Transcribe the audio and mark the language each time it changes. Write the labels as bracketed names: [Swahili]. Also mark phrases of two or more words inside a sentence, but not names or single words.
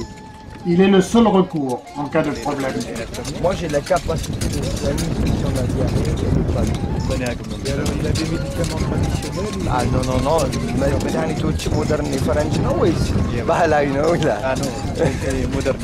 [French] Il est le seul recours en cas de problème. Moi j'ai la capacité de soigner si on a diarrhée et le palu. Il a des médicaments traditionnels. Ah non, non, non, [Amharic] መድኃኒቶች ሞደርን የፈረንጅ ነው ወይስ ባህላዊ ነው ይላል? [French] Ah non, c'est moderne.